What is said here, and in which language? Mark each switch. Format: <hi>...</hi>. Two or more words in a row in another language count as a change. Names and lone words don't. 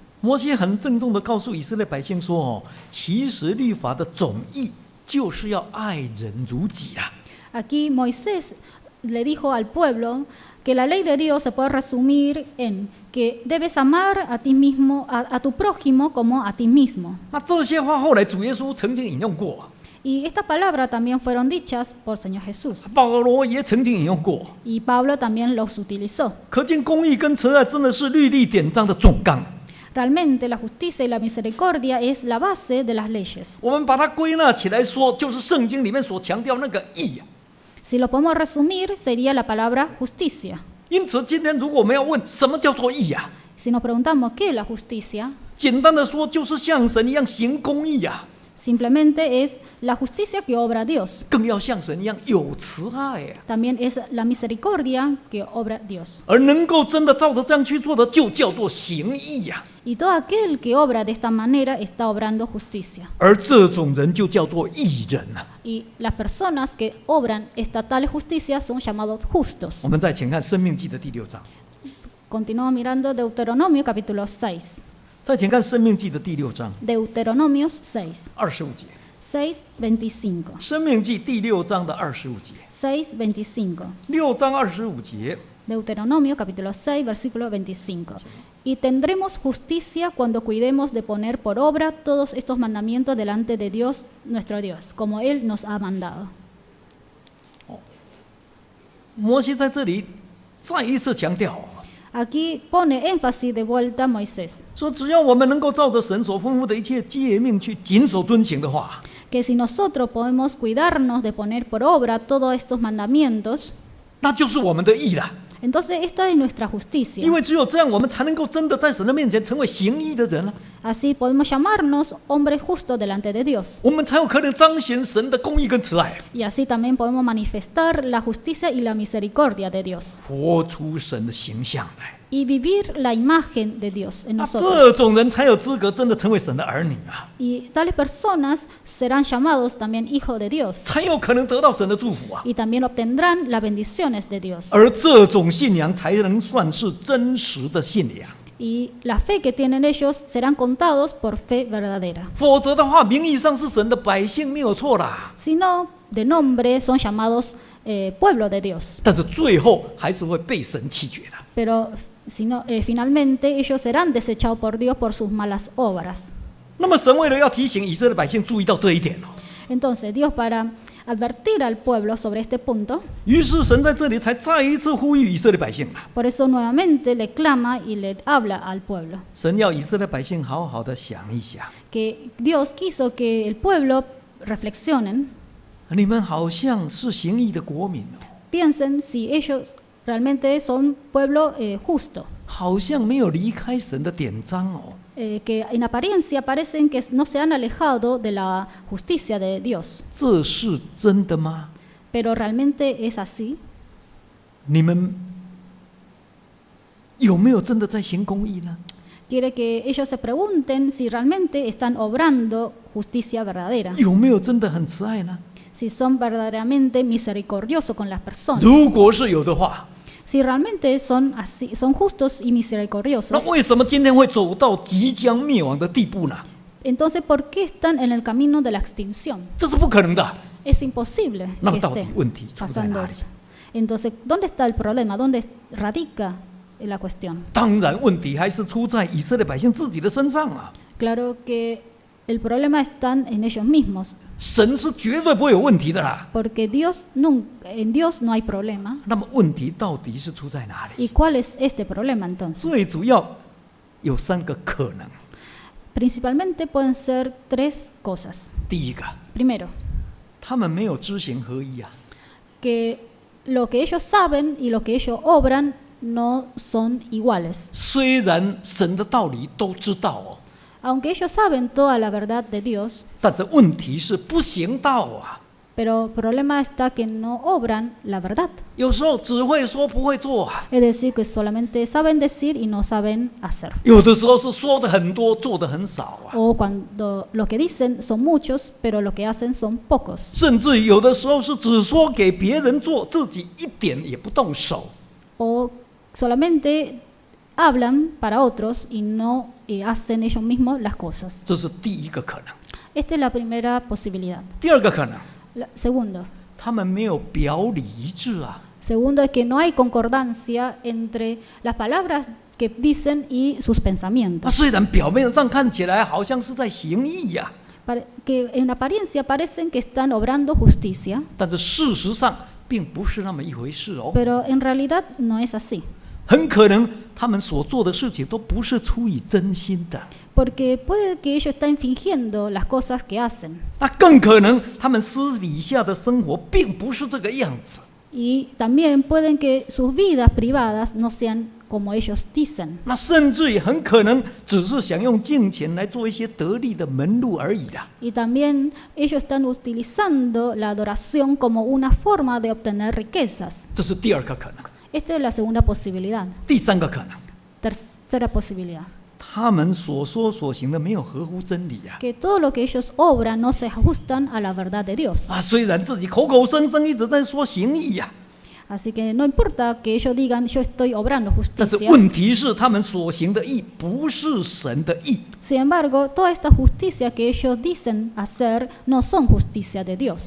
<zh>摩西很郑重的告诉以色列百姓说：“哦，其实律法的总意就是要爱人如己啊。”</zh> <es>Aquí Moisés le dijo al pueblo que la ley de Dios se puede resumir en que debes amar a ti mismo, a tu prójimo como a ti mismo.</es> <zh>那这些话后来主耶稣曾经引用过，</zh> <es>Y esta palabra también fueron dichas por Señor Jesús.</es> <zh>保罗也曾经引用过。</zh> <es>Y Pablo también los utilizó.</es> <zh>可见公义跟慈爱真的是律例典章的总纲。</zh> <es>Realmente la justicia y la misericordia es la base de las leyes.</es> <zh>我们把它归纳起来说，就是圣经里面所强调那个义啊。</zh> <es>Si lo podemos resumir, sería la palabra justicia.</es> <zh>因此，今天如果我们要问什么叫做义啊，</zh> <es>Si nos preguntamos qué es la justicia,</es> <zh>简单的说，就是像神一样行公义啊，</zh> <es>simplemente es la justicia que obra Dios.</es> <zh>更要像神一样有慈爱啊。</zh> <es>También es la misericordia que obra Dios.</es> <zh>而能够真的照着这样去做的，就叫做行义呀、</zh> <es>Y todo aquel que obra de esta manera está obrando justicia.</es> <zh>而这种人就叫做义人啊。</zh> <es>Y las personas que obran esta tal justicia son llamados justos.</es> <zh>我们再请看《生命记》的第6章，</zh> <es>Continúo mirando Deuteronomio capítulo 6.</es> <zh>再请看《生命记》的第6章</zh> <es>Deuteronomios 6.</es> <zh>25节， 6:25. 《生命记》第6章的25节， 6:25. 6章25节，</zh> <es>Deuteronomio capítulo 6, versículo 25. Y tendremos justicia cuando cuidemos de poner por obra todos estos mandamientos delante de Dios, nuestro Dios, como Él nos ha mandado.</es> <zh>摩西在这里再一次强调，</zh> <es>Aquí pone énfasis de vuelta a Moisés,</es> <zh>说只要我们能够照着神所吩咐的一切诫命去谨守遵行的话，</zh> <es>que si nosotros podemos cuidarnos de poner por obra todos estos mandamientos,</es> <zh>那就是我们的义了。</zh> <es>entonces esto es nuestra</es> <zh>因</zh> <es>justicia.</es> <zh>为只有这样，我们才能够真的在神的面前成为行义的人了。</zh> <es>Así podemos llamarnos hombres justos delante de Dios.</es> <zh>我们才有可能彰显神的公义跟慈爱，</zh> <es>Y así también podemos manifestar la justicia y la misericordia de Dios.</es> <zh>活出神的形象来。</zh> <es>Y vivir la imagen de Dios en</es> <zh>那</zh> <es>nosotros.</es> <zh>这种人才有资格真的成为神的儿女啊，</zh> <es>Y tales personas serán llamados también hijos de Dios.</es> <zh>才有可能得到神的祝福啊。</zh> <es>Y también obtendrán las bendiciones de Dios.</es> <zh>而这种信仰才能算是真实的信仰，</zh> <es>Y la fe que tienen ellos serán contados por fe verdadera.</es> <zh>否则的话，名义上是神的百姓没有错啦，</zh> <es>Si no, de nombre son llamados pueblo de Dios.</es> <zh>但是最后还是会被神弃绝的。</zh> <es>Pero si no, finalmente ellos serán desechados por Dios por sus malas obras.</es> <zh>那么神为了要提醒以色列百姓注意到这一点哦，</zh> <es>Entonces Dios, para advertir al pueblo sobre este punto,</es> <zh>于是神在这里才再一次呼吁以色列百姓啊，</zh> <es>por eso nuevamente le clama y le habla al pueblo.</es> <zh>神要以色列百姓好好的想一想，</zh> <es>Que Dios quiso que el pueblo reflexionen,</es> <zh>你们好像是行义的国民哦，</zh> <es>piensen si ellos realmente son pueblo justo,</es> <zh>好像没有离开神的典章哦。</zh> <es>que en apariencia parecen que no se han alejado de la justicia de Dios,</es> <zh>这是真的吗？</zh> <es>pero realmente es así.</es> <zh>你们有没有真的在行公义呢？</zh> <es>Quiere que ellos se pregunten si realmente están obrando justicia verdadera,</es> <zh>有没有真的很慈爱呢？</zh> <es>si son verdaderamente misericordiosos con las personas.</es> <zh>如果是有的话，</zh> <es>Si realmente son así, son justos y misericordiosos,</es> <zh>那为什么今天会走到即将灭亡的地步呢？</zh> <es>entonces ¿por qué están en el camino de la extinción?</es> <zh>这是不可能的。</zh> <es>Es imposible</es> <zh>那</zh> <es>que</es> <zh>么到底</zh> <es>esté</es> <zh>问题出在</zh> <es>pasando</es> <zh>哪里？</zh> <es>esto. Entonces, ¿dónde está el problema? ¿Dónde radica la cuestión?</es> <zh>当然，问题还是出在以色列百姓自己的身上啊。</zh> <es>Claro que el problema está en ellos mismos,</es> <zh>神是绝对不会有问题的啦。</zh> <es>porque en Dios no hay problema.</es> <zh>那么问题到底是出在哪里？</zh> <es>¿Y cuál es este problema entonces?</es> <zh>最主要有3个可能。</zh> <es>Principalmente pueden ser 3 cosas.</es> <zh>第一个，</zh> <es>Primero,</es> <zh>他们没有知行合一啊。</zh> <es>que lo que ellos saben y lo que ellos obran no son iguales.</es> <zh>虽然神的道理都知道哦，</zh> <es>Aunque ellos saben toda la verdad de Dios,</es> <zh>但是问题是不行道啊。</zh> <es>pero el problema está que no obran la verdad.</es> <zh>有时候只会说不会做啊，</zh> <es>Es decir, que solamente saben decir y no saben hacer.</es> <zh>有的时候是说的很多，做的很少啊，</zh> <es>O cuando lo que dicen son muchos, pero lo que hacen son pocos.</es> <zh>甚至有的时候是只说给别人做，自己一点也不动手。</zh> <es>O solamente hablan para otros y no hacen ellos mismos las cosas.</es> <zh>这是第一个可能。</zh> <es>Esta es la primera posibilidad.</es> <zh>第二个可能，</zh> <es>Segundo,</es> <zh>他们没有表里一致啊。</zh> <es>segundo es que no hay concordancia entre las palabras que dicen y sus</es> <zh>那</zh> <es>pensamientos.</es> <zh>虽然表面上看起来好像是在行义呀、</zh> <es>Que en apariencia parecen que están obrando justicia,</es> <zh>但是事实上并不是那么一回事哦。</zh> <es>pero en realidad no es así.</es> <zh>很可能他们所做的事情都不是出于真心的，</zh> <es>Porque puede que ellos estén fingiendo las cosas que hacen.</es> <zh>那更可能他们私底下的生活并不是这个样子。</zh> <es>Y también pueden que sus vidas privadas no sean como ellos dicen.</es> <zh>那甚至也很可能只是想用金钱来做一些得利的门路而已啦。</zh> <es>Y también ellos están utilizando la adoración como una forma de obtener riquezas.</es> <zh>这是第二个可能。</zh> <es>Esta es la segunda posibilidad.</es> <zh>第三个可能，</zh> <es>Tercera posibilidad.</es> <zh>他们所说所行的没有合乎真理呀、</zh> <es>Que todo lo que ellos obran no se ajustan a la verdad de Dios.</es> <zh>虽然自己口口声声一直在说行义呀、</zh> <es>Así que no importa que ellos digan yo estoy obrando</es> <zh>但是</zh> <es>justicia.</es> <zh>问题是他们所行的义不是神的义。</zh> <es>Sin embargo, toda esta justicia que ellos dicen hacer no son justicia de Dios,</es>